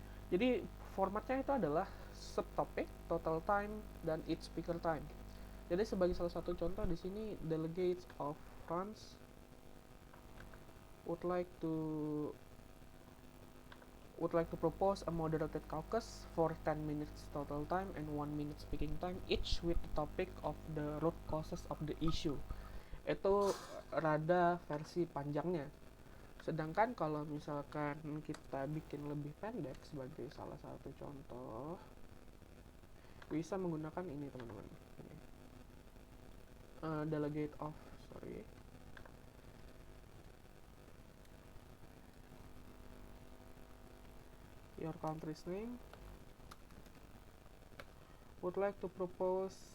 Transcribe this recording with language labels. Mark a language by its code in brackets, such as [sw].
[id] Jadi formatnya itu adalah subtopic, total time, dan [en] each speaker time. [id] Jadi sebagai salah satu contoh di sini, [en] delegates of France would like to propose a moderated caucus for 10 minutes total time and 1 minute speaking time, each with the topic of the root causes of the issue. [id] Itu rada versi panjangnya. Sedangkan kalau misalkan kita bikin lebih pendek sebagai salah satu contoh, bisa menggunakan ini teman-teman. [en] Delegate of your country's name would like to propose